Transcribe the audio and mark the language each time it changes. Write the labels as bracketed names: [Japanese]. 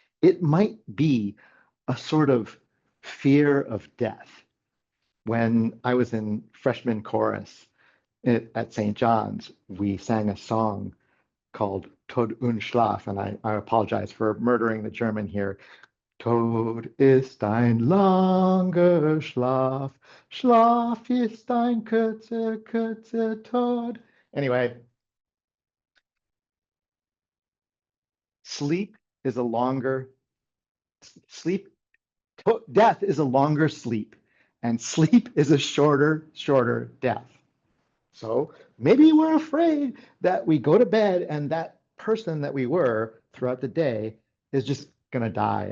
[English] It might be a sort of fear of death. When I was in freshman chorus at St. John's, we sang a song called Tod und Schlaf, and I apologize for murdering the German here. [German] Tod ist ein langer Schlaf, Schlaf ist ein kurzer Tod. [English] Anyway, sleep is a longer sleep. Death is a longer sleep, and sleep is a shorter death. So maybe we're afraid that we go to bed and that person that we were throughout the day is just going to die.